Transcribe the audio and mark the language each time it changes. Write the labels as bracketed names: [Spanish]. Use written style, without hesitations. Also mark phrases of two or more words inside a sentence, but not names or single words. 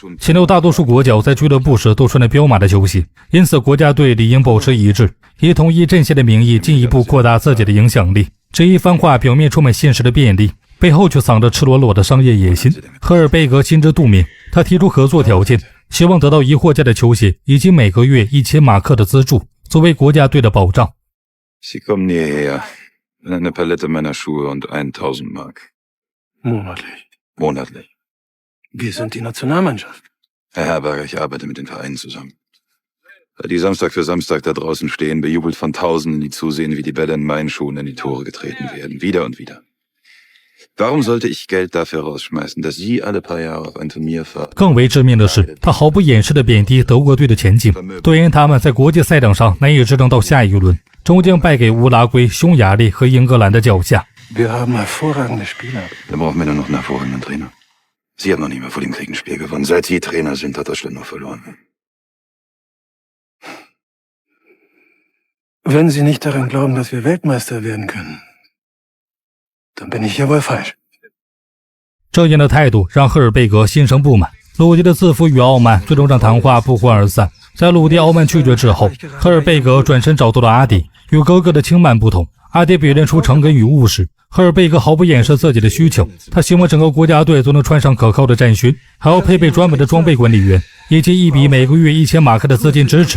[Chinese] 前头大多数国脚在俱乐部时都穿着彪马的球鞋，因此国家队理应保持一致，以统一阵线的名义进一步扩大自己的影响力。这一番话表面充满现实的便利， 背后却藏着赤裸裸的商业野心。赫尔贝格心知肚明，他提出合作条件，希望得到疑货价的球鞋以及每个月1000马克的资助，作为国家队的保障。 [German] Sie kommen hierher, eine Palette meiner Schuhe und 1000 Mark. Monatlich. Wir sind die Nationalmannschaft. Herr Herberger, ich arbeite mit den Vereinen zusammen. Die Samstag für Samstag da draußen stehen, bejubelt von Tausenden, die zusehen, wie die Bälle in meinen Schuhen in die Tore getreten werden. Wieder und wieder. Warum sollte ich Geld dafür rausschmeißen, dass Sie alle paar Jahre auf ein Turnier fahren？ [Chinese] 更为致命的是，他毫不掩饰地贬低德国队的前景，断言他们在国际赛场上难以支撑到下一轮，终将败给乌拉圭、匈牙利和英格兰的脚下。 [German] Wir haben hervorragende Spieler. Dann brauchen wir nur noch einen hervorragenden Trainer. Sie haben noch nie mehr vor dem Krieg ein Spiel gewonnen. Seit Sie Trainer sind, hat Deutschland nur verloren. Wenn Sie nicht daran glauben, dass wir Weltmeister werden können, dann bin ich ja wohl falsch。 [Chinese] 这样的态度让赫尔贝格心生不满，鲁迪的自负与傲慢最终让谈话不欢而散。在鲁迪傲慢拒绝之后，赫尔贝格转身找到了阿迪。与哥哥的轻慢不同，阿迪表现出诚恳与务实。赫尔贝格毫不掩饰自己的需求，他希望整个国家队都能穿上可靠的战靴，还要配备专门的装备管理员，以及一笔每个月1000马克的资金支持。